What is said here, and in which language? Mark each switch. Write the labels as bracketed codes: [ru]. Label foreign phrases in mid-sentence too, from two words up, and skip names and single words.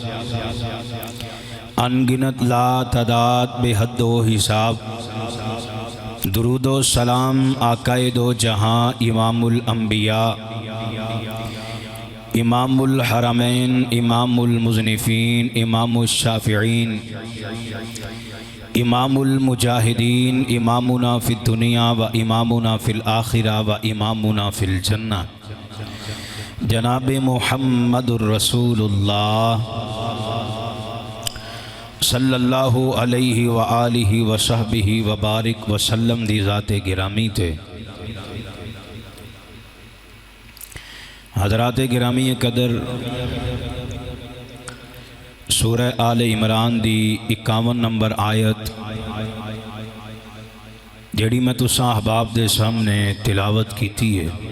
[ur] ان گنت لا تعداد بے حد حساب درود و سلام آقائے دو جہاں [ar] إمام الأنبياء إمام الحرمين إمام المصنفين إمام الشافعين إمام المجاهدين إمامنا في الدنيا وإمامنا في الآخرة وإمامنا في الجنة جناب محمد رسول الله صلى الله عليه وعلى آله وصحبه وبارك وسلم [pa] دی ذاتِ گرامی تھے. حضرات گرامی قدر سورہ آل عمران دی 51 نمبر آیت جیہڑی میں تساں احباب دے سامنے تلاوت کیتی ہے.